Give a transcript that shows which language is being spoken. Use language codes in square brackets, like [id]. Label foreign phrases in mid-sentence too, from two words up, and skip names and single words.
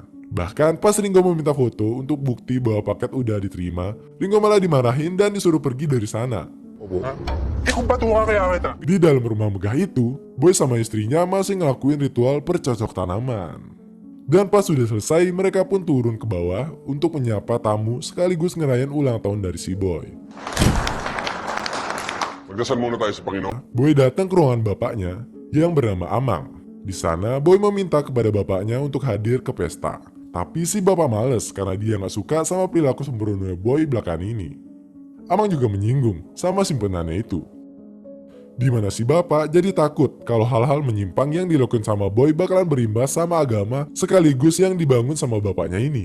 [id] Bahkan pas Ringo meminta foto untuk bukti bahwa paket udah diterima, Ringo malah dimarahin dan disuruh pergi dari sana. Di dalam rumah megah itu, Boy sama istrinya masih ngelakuin ritual percocok tanaman. Dan pas sudah selesai, mereka pun turun ke bawah untuk menyapa tamu sekaligus ngerayain ulang tahun dari si Boy. [tl] Magdasal muna tayo sa Panginoon. [id] Boy datang ke ruangan bapaknya yang bernama Amang. Di sana, Boy meminta kepada bapaknya untuk hadir ke pesta. Tapi si bapak males karena dia gak suka sama perilaku sembrono Boy belakangan ini. Amang juga menyinggung sama simpenannya itu. Dimana si bapak jadi takut kalau hal-hal menyimpang yang dilakukan sama Boy bakalan berimbas sama agama sekaligus yang dibangun sama bapaknya ini.